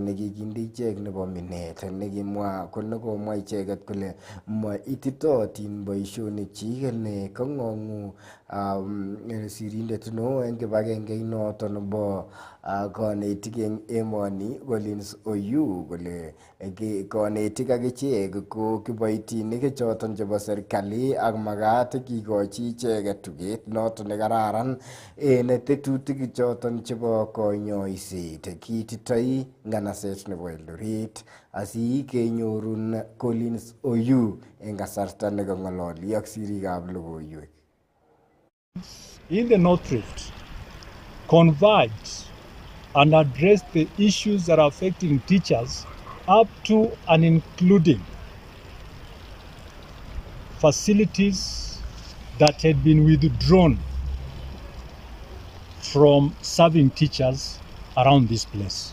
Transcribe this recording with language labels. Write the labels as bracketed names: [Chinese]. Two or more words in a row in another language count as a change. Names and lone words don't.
[Kalenjin] nekikinde ichek nebo minet nekimwa ko nekomwa icheket kole maititootin boisionikyik ne kang'ong'u sirindet neo en kibagengeit noton nebo konetik en emoni Collins Oyu kole konetik akichek ko kiboitinik choton chebo serikali ak makat kikochi icheket tuget noton nekararan en tetutik choton chebo konyoiset. Kiititoi nganaset nebo Eldoret asikenyorun Collins Oyu en kasarta nekang'ololi ak sirikab logoiwek. [English] In the North Rift, converge and address the issues that are affecting teachers up to and including facilities that had been withdrawn from serving teachers around this place.